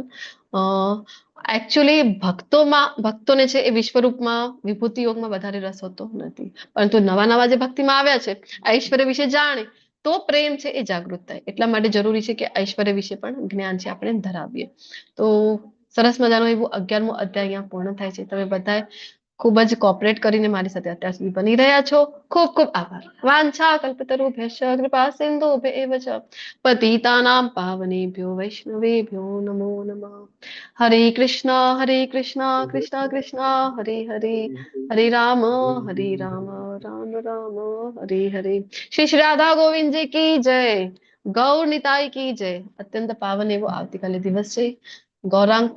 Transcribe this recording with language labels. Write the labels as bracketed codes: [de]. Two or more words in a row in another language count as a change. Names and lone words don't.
[gu] એકચ્યુઅલી ભક્તોને છે એ વિશ્વરૂપમાં વિભૂતિ યોગમાં વધારે રસ હોતો નથી, પરંતુ નવા જે ભક્તિમાં આવ્યા છે, ઐશ્વર્ય વિશે જાણે તો પ્રેમ છે એ જાગૃત થાય. એટલા માટે જરૂરી છે કે ઐશ્વર્ય વિશે પણ જ્ઞાન છે આપણે ધરાવીએ. તો સરસ મજાનો એવું 11મો અધ્યાય અહીંયા પૂર્ણ થાય છે. તમે બધાએ ખૂબ જ કોઓપરેટ કરીને મારી સાથે અત્યાર સુધી બની રહ્યા છો. ખૂબ ખૂબ આભાર. [sa] વાંછા કલ્પતરુભ્યશ્ચ કૃપા સિંધુભ્યૈવ ચ પતિતાનાં પાવનેભ્યો વૈષ્ણવેભ્યો નમો નમઃ. હરે કૃષ્ણ કૃષ્ણ કૃષ્ણ હરે હરે હરે રામ રામ રામ હરે હરે. [gu] શ્રી શ્રી રાધા ગોવિંદજી [hi] की जय. [gu] ગૌર નિતાઈ [hi] की जय. [gu] અત્યંત પાવન એવો આવતીકાલે દિવસ છે ગૌરાંગ પૂર્ણિમાનો.